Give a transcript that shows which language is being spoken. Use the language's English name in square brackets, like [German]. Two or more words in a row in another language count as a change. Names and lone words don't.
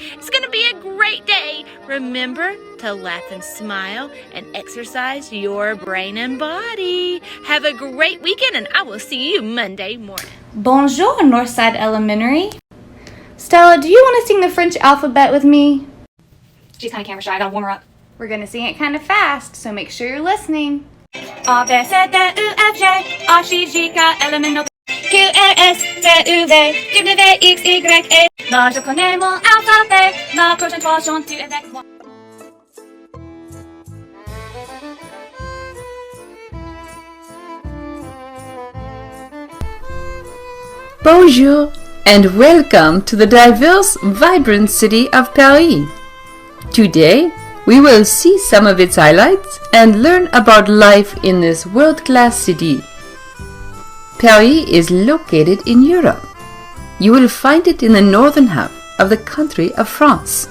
[English] It's going to be a great day. Remember to laugh and smile and exercise your brain and body. Have a great weekend, and I will see you Monday morning. Bonjour, Northside Elementary. Stella, do you want to sing the French alphabet with me? She's kind of camera shy. I gotta warm her up. We're going to sing it kind of fast, so make sure you're listening. [French] A, B, C, D, U, F, G, H, I, J, K, L, M, N, O, Q, R, S, T, U, V, W, X, Y, et. Là, je connais mon alphabet. La prochaine fois, chante-tu avec moi. [English] Bonjour and welcome to the diverse, vibrant city of Paris. Today, we will see some of its highlights and learn about life in this world-class city. Paris is located in Europe. You will find it in the northern half of the country of France.